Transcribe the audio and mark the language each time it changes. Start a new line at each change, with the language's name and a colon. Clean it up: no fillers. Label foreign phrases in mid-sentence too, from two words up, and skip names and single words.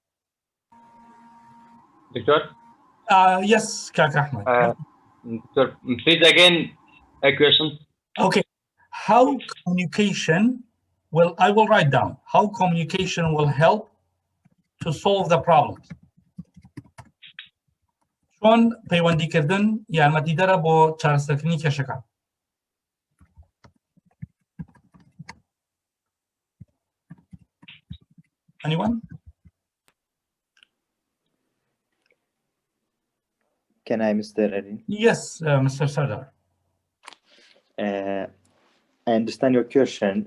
English: Doctor? Yes, Kaka Ahmed. Doctor, please again a question. Okay. How communication will, I will write down, how communication will help to solve the problems.
Central Kurdish: چۆن پەیوەندیکردن یارمەتیدەرە بۆ چارەسەرکردنی کێشەکان.
English: Anyone? Can I, Mr. Erin? Yes, Mr. Sadar. I understand your question.